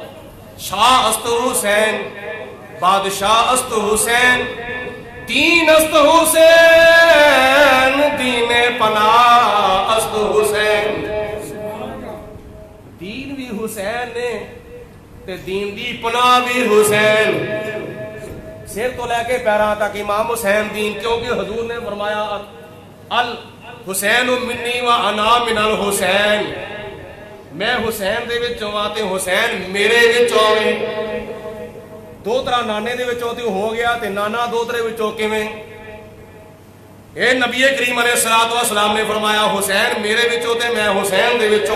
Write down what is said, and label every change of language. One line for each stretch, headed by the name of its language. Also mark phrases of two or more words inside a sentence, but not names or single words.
Persian: شاه است حسین، بادشاه است حسین، دین است حسین، دین پناه است حسین.
Punjabi: دین بھی حسین نے تے دین دی پناہ بھی حسین. سر تو لے کے پیراں تک امام حسین دین، کیونکہ حضور نے فرمایا
Arabic: الحسين مني وأنا من الحسين.
Punjabi: میں حسین دے وچوں آ تے حسین میرے وچوں ہے. دو طرح نانے دے وچوں تے ہو گیا تے نانا دوترے وچوں کویں? ایہ نبی کریم
Arabic: عليه الصلاة والسلام
Punjabi: نے فرمایا حسین میرے وچوں تے میں حسین دے وچوں.